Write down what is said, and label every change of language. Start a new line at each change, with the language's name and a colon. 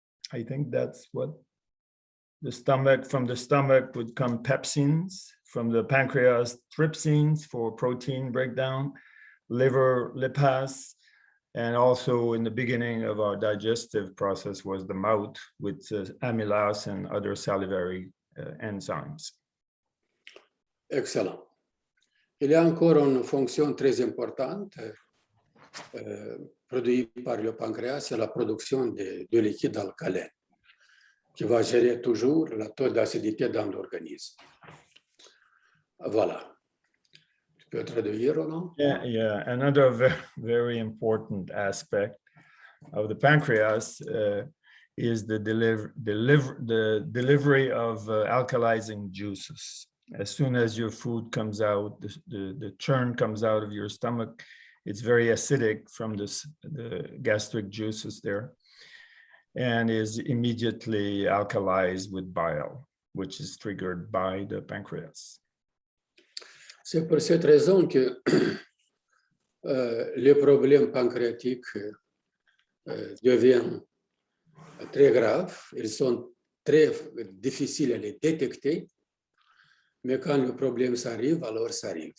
English: I think that's what from the stomach would come pepsins, from the pancreas, trypsins for protein breakdown, liver, lipase, and also in the beginning of our digestive process was the mouth with amylase and other salivary enzymes. Excellent.
French: Il y a encore une fonction très importante produite par le pancréas, c'est la production de liquide alcalin qui va gérer toujours le taux d'acidité dans l'organisme. Voilà. Tu peux traduire, Roland?
English: Yeah. Another very important aspect of the pancreas is the delivery of alkalizing juices. As soon as your food comes out, the churn comes out of your stomach, it's very acidic from the gastric juices there, and is immediately alkalized with bile, which is triggered by the pancreas.
French: C'est pour cette raison que les problèmes pancréatiques deviennent très graves. Ils sont très difficiles à les détecter, mais quand le problème s'arrive, alors ça arrive.